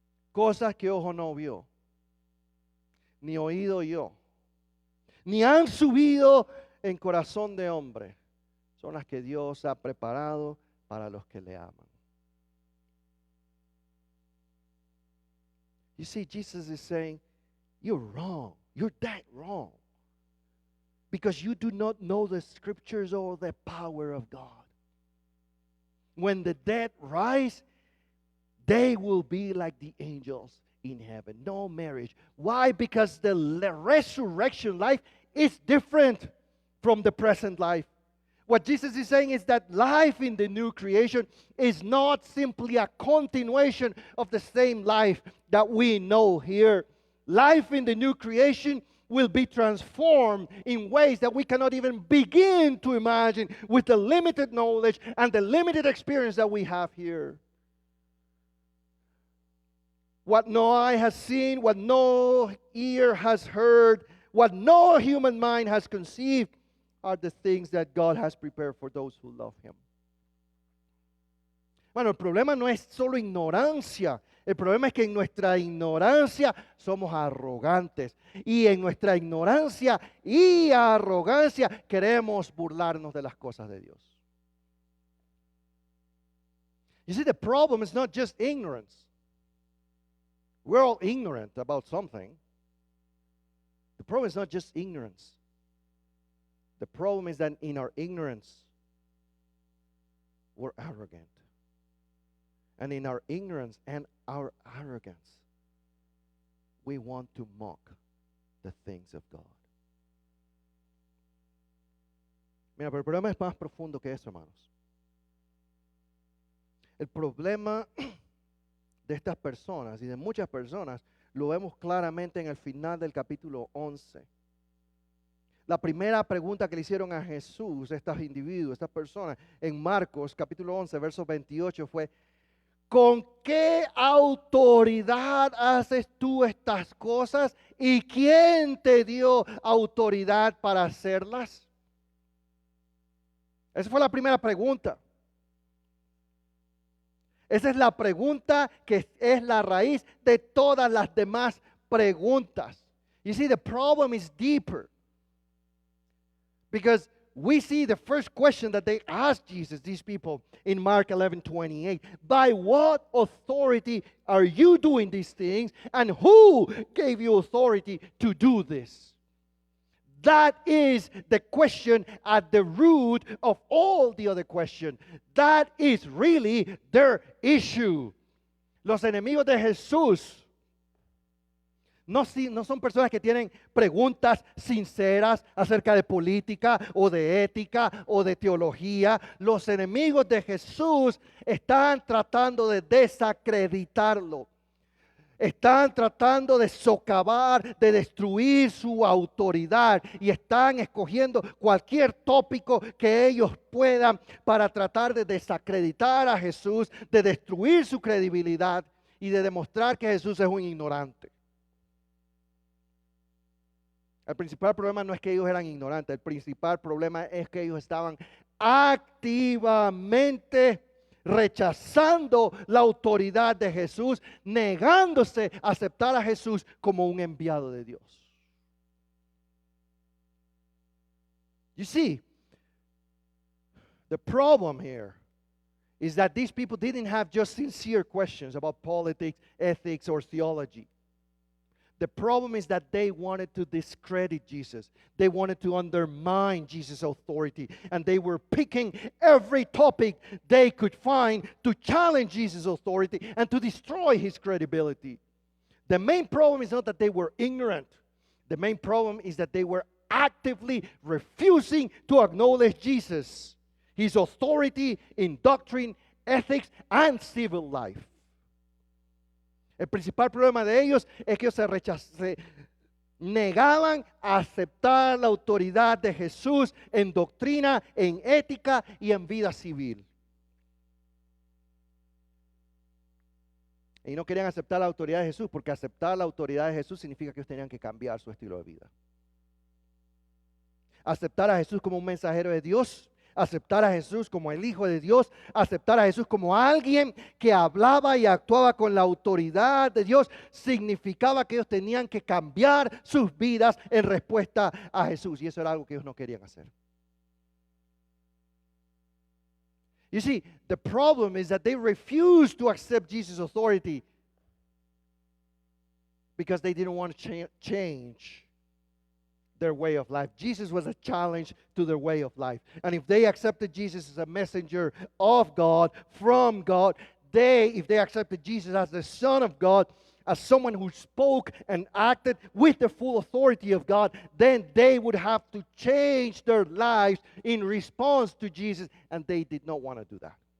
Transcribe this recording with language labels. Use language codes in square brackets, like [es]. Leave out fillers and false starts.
[es] Cosas que ojo no vio, ni oído oyó, ni han subido en corazón de hombre, son las que Dios ha preparado para los que le aman. [en] You see, Jesus is saying, you're wrong. You're that wrong. Because you do not know the scriptures or the power of God. When the dead rise, they will be like the angels in heaven. No marriage. Why? Because the resurrection life is different from the present life. What Jesus is saying is that life in the new creation is not simply a continuation of the same life that we know here. life in the new creation will be transformed in ways that we cannot even begin to imagine with the limited knowledge and the limited experience that we have here. What no eye has seen, what no ear has heard, what no human mind has conceived are the things that God has prepared for those who love Him. [es] Bueno, el problema no es solo ignorancia. El problema es que en nuestra ignorancia somos arrogantes. Y en nuestra ignorancia y arrogancia queremos burlarnos de las cosas de Dios. [en] You see, the problem is not just ignorance. We're all ignorant about something. The problem is not just ignorance. The problem is that in our ignorance, we're arrogant. And in our ignorance and our arrogance, we want to mock the things of God. [es] Mira, pero el problema es más profundo que eso, hermanos. El problema de estas personas y de muchas personas lo vemos claramente en el final del capítulo 11. La primera pregunta que le hicieron a Jesús, estos individuos, estas personas, en Marcos capítulo 11, verso 28 fue: ¿con qué autoridad haces tú estas cosas? ¿Y quién te dio autoridad para hacerlas? Esa fue la primera pregunta. Esa es la pregunta que es la raíz de todas las demás preguntas. [en] You see, the problem is deeper. Because we see the first question that they asked Jesus, these people, in Mark 11:28. By what authority are you doing these things? And who gave you authority to do this? That is the question at the root of all the other questions. That is really their issue. [es] Los enemigos de Jesús no son personas que tienen preguntas sinceras acerca de política o de ética o de teología. Los enemigos de Jesús están tratando de desacreditarlo. Están tratando de socavar, de destruir su autoridad y están escogiendo cualquier tópico que ellos puedan para tratar de desacreditar a Jesús, de destruir su credibilidad y de demostrar que Jesús es un ignorante. El principal problema no es que ellos eran ignorantes, el principal problema es que ellos estaban activamente rechazando la autoridad de Jesús, negándose a aceptar a Jesús como un enviado de Dios. [en] You see, the problem here is that these people didn't have just sincere questions about politics, ethics, or theology. The problem is that they wanted to discredit Jesus. They wanted to undermine Jesus' authority. And they were picking every topic they could find to challenge Jesus' authority and to destroy his credibility. The main problem is not that they were ignorant. The main problem is that they were actively refusing to acknowledge Jesus, his authority in doctrine, ethics, and civil life. [es] El principal problema de ellos es que ellos se negaban a aceptar la autoridad de Jesús en doctrina, en ética y en vida civil. Y no querían aceptar la autoridad de Jesús porque aceptar la autoridad de Jesús significa que ellos tenían que cambiar su estilo de vida. Aceptar a Jesús como un mensajero de Dios, aceptar a Jesús como el Hijo de Dios, aceptar a Jesús como alguien que hablaba y actuaba con la autoridad de Dios, significaba que ellos tenían que cambiar sus vidas en respuesta a Jesús. Y eso era algo que ellos no querían hacer. [en] You see, the problem is that they refused to accept Jesus' authority because they didn't want to change their way of life. Jesus was a challenge to their way of life. And if they accepted Jesus as a messenger of God, from God, if they accepted Jesus as the Son of God, as someone who spoke and acted with the full authority of God, then they would have to change their lives in response to Jesus, and they did not want to do that.